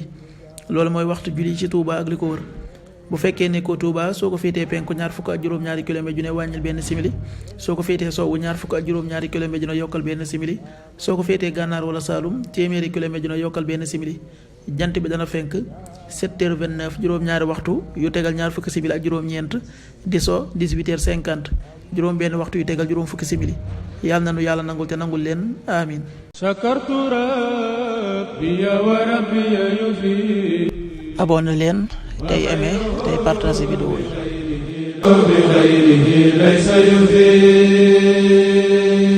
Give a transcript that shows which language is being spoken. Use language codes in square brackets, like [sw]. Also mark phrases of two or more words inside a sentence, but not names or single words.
[wo] loolu mooy waxtu julli ci Touba ak li ko wër. bu fekkee ne ko Touba soo ko féetee penku ñaar fukk ak juróom-ñaari kilomètre ju ne wàññil benn simili, soo ko féetee sowwu ñaar fukk ak juróom-ñaari kilomètre ju ne yokkal benn simili, soo ko féetee gànnaar wala Saalum téeméeri kilomètre ju ne yokkal benn simili. jant bi dana fenk 7h29, juróom-ñaari waxtu yu tegal ñaar fukki simili ak juróom-ñeent, di so 18h50, juróom benn waxtu yu tegal juróom fukki simili. yàlla na nu yàlla nangul te nangul leen, amin. [ar] شكرت ربي وربي يفيد. [wo] abonné leen tey aimé tey partagé vidéo yi. [ar] بخيره ليس يفيد.